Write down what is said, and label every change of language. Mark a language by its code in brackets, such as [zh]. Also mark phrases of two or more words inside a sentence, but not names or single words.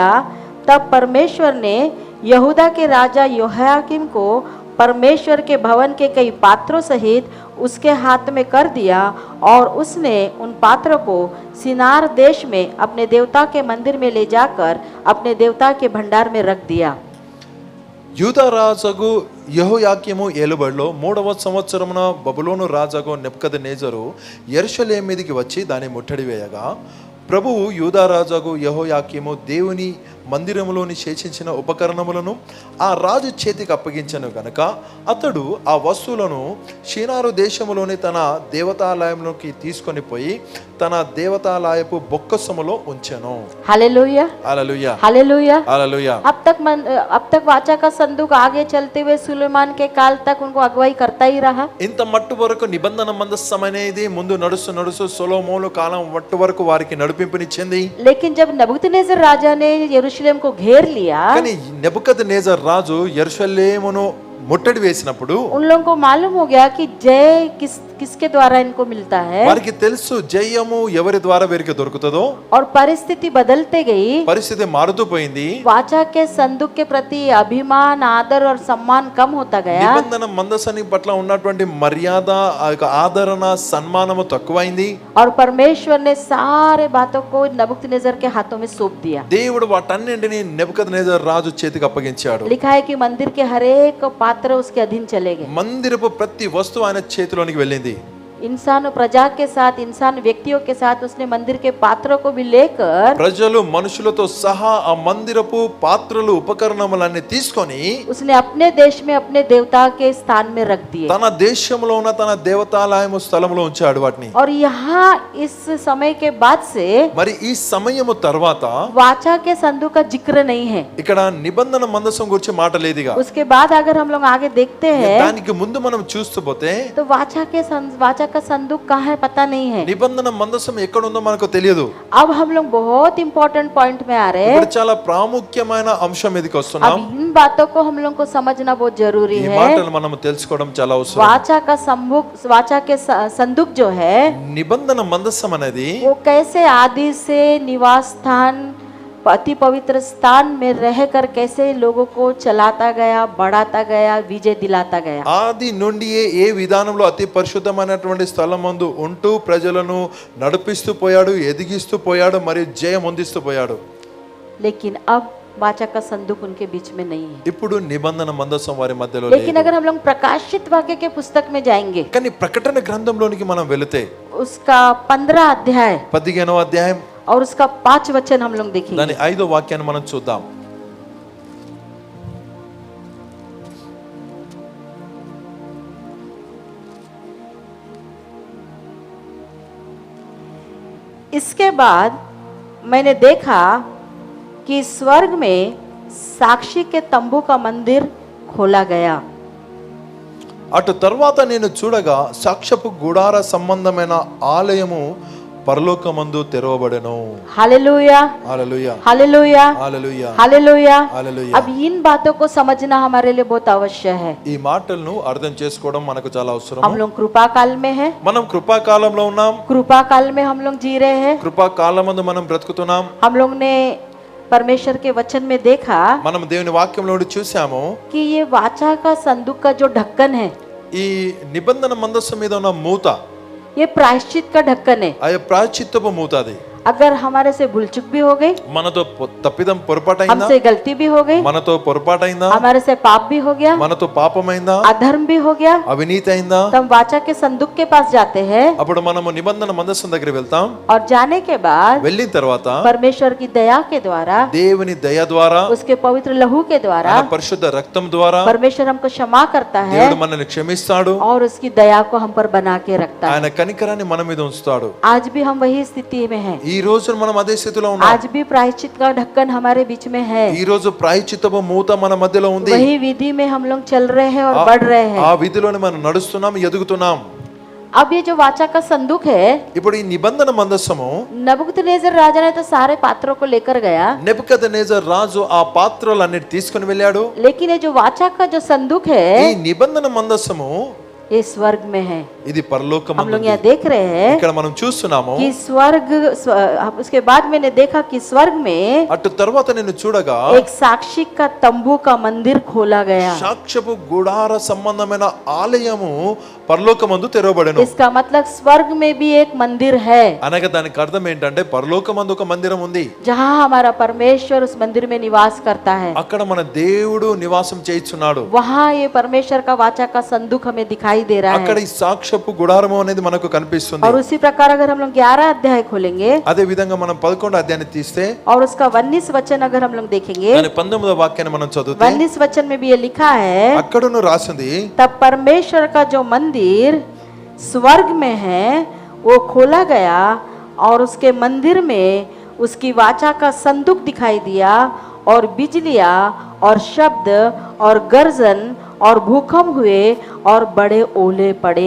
[hi] तब परमेश्वर ने यहूदा के राजा योहायाकीम को परमेश्वर के भवन के कई पात्रों सहित उसके हाथ में कर दिया और उसने उन पात्रों को सिनार देश में अपने देवता के मंदिर में ले जाकर अपने देवता के भंडार में रख दिया। [te] యూదా రాజుకు యెహోయాకీము ఏలుబడిలో 3వ సంవత్సరమున బబులోను రాజుకు నెబుకద్నెజరు యెరూషలేము మీదికి వచ్చి దాన్ని ముట్టడి వేయగా ప్రభువు యూదా రాజుకు యెహోయాకీము దేవుని మందిరములోని శేషించిన ఉపకరణములను ఆ రాజు చేతికి అప్పగించను గనుక అతడు ఆ వస్తువులను షీనారు దేశములోని తన దేవతాలయంలోకి తీసుకొని పోయి తన దేవతాలయపు బొక్కసములో ఉంచెను. [hi] हालेलुया [te] హల్లెలూయా [hi] हालेलुया। [te] హల్లెలూయా. [hi] अब तक वाचा का संदूक आगे चलते हुए सुलेमान के काल तक उनको अगुवाई करता ही रहा। [te] ఇంత మట్టు వరకు నిబంధన మందసం అనేది ముందు నడుస్తూ సొలొమోను కాలం మట్టు వరకు వారికి నడిపింపునిచ్చింది. [hi] लेकिन जब नबूकदनेस्सर राजा ने यरूशलेम को घेर लिया, [te] కానీ నెబుకద్నెజరు రాజు యెరూషలేమును ముట్టడి వేసినప్పుడు [hi] उन लोगों को मालूम हो गया कि जय किसके द्वारा इनको मिलता है [te] వారికి తెలుసు జయము ఎవరి ద్వారా వీరికి దొరుకుతుందో. [hi] और परिस्थिति बदलते गई। [te] పరిస్థితి మారుతూ పోయింది. [hi] वाचा के संदूक के प्रति अभिमान आदर और सम्मान कम होता गया [te] నిబంధన మందసాని పట్ల ఉన్నటువంటి మర్యాద ఆదరణ సన్మానము తక్కువైంది. [hi] और परमेश्वर ने सारे बातों को नबूकदनेस्सर के हाथों में सौंप दिया। [te] దేవుడు వాటన్నింటినీ నెబుకద్నెజరు రాజు చేతికి అప్పగించాడు. [hi] लिखा है कि मंदिर के हर एक पात्र उसके अधीन चले गए। [te] మందిరపు ప్రతి వస్తువు ఆయన చేతిలోనికి వెళ్ళింది. [hi] इंसान और प्रजा के साथ, इंसान व्यक्तियों के साथ उसने मंदिर के पात्रों को भी लेकर [te] ప్రజలు మనుషులతో సహా ఆ మందిరపు పాత్రలు ఉపకరణములన్నీ తీసుకొని [hi] उसने अपने देश में अपने देवता के स्थान में रख दिए। [te] తన దేశంలో ఉన్న తన దేవతాలయము స్థలంలో ఉంచాడు వాటిని. [hi] और यहाँ इस समय के बाद से [te] మరి ఈ సమయము తర్వాత [hi] वाचा के संदूक का जिक्र नहीं है। [te] ఇక్కడ నిబంధన మందసం గురించి మాట లేదుగా. [hi] उसके बाद अगर हम लोग आगे देखते हैं [te] దానికి ముందు మనం చూస్తూ పోతే [hi] तो वाचा का संदूक कहाँ है पता नहीं है। [te] నిబంధన మందసం ఎక్కడ ఉందో మనకు తెలియదు. [hi] अब हम लोग बहुत [en] important point [hi] में आ रहे हैं। [te] ఇప్పుడు చాలా ప్రాముఖ్యమైన అంశం మీదకి [hi] अब [te] వస్తున్నాం. [hi] इन बातों को हम लोग को समझना बहुत जरूरी [te] ఈ [hi] है। [te] మాటలు మనం తెలుసుకోవడం చాలా అవసరం. [hi] वाचा के संदूक जो है [te] నిబంధన మందసం అనేది [hi] वो कैसे आदि से निवास स्थान अति पवित्र स्थान में रहकर कैसे लोगों को चलाता गया, बढ़ाता गया, विजय दिलाता गया। [te] ఆది నుండియే ఏ విధానంలో అతి పరిశుద్ధమైనటువంటి స్థలం ముందు ఉంటూ ప్రజలను నడిపిస్తూ పోయాడు, ఎదిగిస్తూ పోయాడు, మరియు జయం పొందిస్తూ పోయాడు. [hi] लेकिन अब वाचा का संदूक उनके बीच में नहीं है। [te] ఇప్పుడు నిబంధన మందసం వారి మధ్యలో [hi] लेकिन [te] లేదు. [hi] अगर हम लोग प्रकाशित वाक्य के पुस्तक में जाएंगे, [te] కానీ ప్రకటన గ్రంథంలోనికి మనం వెళితే [hi] उसका 15 अध्याय [te] 15వ అధ్యాయం [hi] और उसका 5 वचन हम लोग देखेंगे। [te] దాని 5వ వాక్యాన్ని మనం చూద్దాం. [hi] इसके बाद मैंने देखा कि स्वर्ग में साक्षी के तंबू का मंदिर खोला गया। [te] అటు తర్వాత నేను చూడగా సాక్ష్యపు గుడార సంబంధమైన ఆలయము పరలోకమందు తెరవబడెను. [hi] हालेलुया [te] హల్లెలూయా [hi] हालेलुया [te] హల్లెలూయా [hi] हालेलुया। [te] హల్లెలూయా. [hi] अब इन बातों को समझना हमारे लिए बहुत आवश्यक है। [te] ఈ మాటలను అర్థం చేసుకోవడం మనకు చాలా అవసరం. [hi] हम लोग कृपा काल में है, [te] మనం కృపాకాలంలో ఉన్నాం. [hi] कृपा काल में हम लोग जी रहे हैं। [te] కృపాకాలమందు మనం బ్రతుకుతున్నాం. [hi] हम लोग ने परमेश्वर के वचन में देखा [te] మనం దేవుని వాక్యంలో చూసాము, [hi] कि ये वाचा का संदूक का जो ढक्कन है, [te] ఈ నిబంధన మందస్సు మీద ఉన్న మూత, [hi] ये प्रायश्चित का ढक्कन है। [te] ఆ ప్రాయశ్చిత్తపు మూత అది. [hi] अगर हमारे से भूल चुक भी हो गई, [te] మనతో తప్పిదం పొరపాటైందా, [hi] हमसे गलती भी हो गई, [te] మనతో పొరపాటైందా, [hi] हमारे से पाप भी हो गया, [te] మనతో పాపమైందా, [hi] अधर्म भी हो गया, [te] అవినీతి అయిందా, [hi] तो हम वाचा के संदूक के पास जाते हैं [te] అప్పుడు మనము నిబంధన మందస్సు దగ్గర వెళ్తాం. [hi] और जाने के बाद [te] వెళ్ళిన తర్వాత [hi] परमेश्वर की दया के द्वारा, [te] దేవుని దయ ద్వారా, [hi] उसके पवित्र लहू के द्वारा [te] ఆయన పరిశుద్ధ రక్తం ద్వారా [hi] परमेश्वर हमको क्षमा करता है [te] దేవుడు మనల్ని క్షమిస్తాడు. [hi] और उसकी दया को हम पर बना के रखता है। [te] ఆయన కనికరాన్ని మన మీద ఉంచుతాడు. [hi] आज भी हम वही स्थिति में हैं। [te] ఈ రోజు మనం అదే స్థితిలో ఉన్నాం. [hi] आज भी प्रायश्चित का ढक्कन हमारे बीच में है। [te] ఈ రోజు ప్రాయశ్చిత్తపు మూత మన మధ్యలో ఉంది. [hi] वही विधि में हम लोग चल रहे हैं और बढ़ रहे हैं। [te] ఆ విధిలోనే మనం నడుస్తున్నాం, ఎదుగుతున్నాం. [hi] अब ये जो वाचा का संदूक है, [te] ఇప్పుడు ఈ నిబంధన మందస్సము [hi] नबूकदनेस्सर राजा ने तो सारे पात्रों को लेकर गया, [te] నెబుకద్నెజర్ రాజు ఆ పాత్రలన్నిటి తీసుకొని వెళ్ళాడు. [hi] लेकिन ये जो वाचा का जो संदूक [te] ఈ [hi] है, [te] నిబంధన మందస్సము [hi] ये स्वर्ग में है। [te] ఇది [hi] हम [te] పరలోకమందు [hi] लोग [te] ఉంది. [hi] यहाँ देख रहे हैं [te] ఇక్కడ మనం చూస్తున్నాము. [hi] कि उसके बाद मैंने देखा कि स्वर्ग में [te] అటు తర్వాత నేను చూడగా [hi] एक साक्षी का तंबू का मंदिर खोला गया। [te] సాక్ష్యపు గుడార సంబంధమైన ఆలయము పరలోకమందు తెరవబడెను. [hi] इसका मतलब स्वर्ग में भी एक मंदिर है, [te] అనగా దానికి అర్థం ఏంటంటే పరలోకమందు ఒక మందిరం ఉంది. [hi] जहाँ हमारा परमेश्वर उस मंदिर में निवास करता है। [te] అక్కడ మన దేవుడు నివాసం చేయించున్నాడు. [hi] वहाँ ये परमेश्वर का वाचा का संदूक हमें दिखाई दे रहा [te] అక్కడ [hi] है। [te] ఈ సాక్ష్యపు గుడారము అనేది మనకు కనిపిస్తుంది. [hi] और उसी प्रकार अगर हम लोग 11 अध्याय खोलेंगे [te] అదే విధంగా మనం 11వ అధ్యాయాన్ని తీస్తే [hi] और उसका 19 वचन अगर हम लोग देखेंगे, [te] దాని 19వ వాక్యాన్ని మనం చదివితే [hi] 19 वचन में भी ये लिखा है, [te] అక్కడను రాసింది, [hi] तब परमेश्वर का जो मंदिर स्वर्ग में है वो खोला गया और उसके मंदिर में उसकी वाचा का संदूक दिखाई दिया और बिजलियां और शब्द और गर्जन और भूकंप हुए और बड़े ओले पड़े।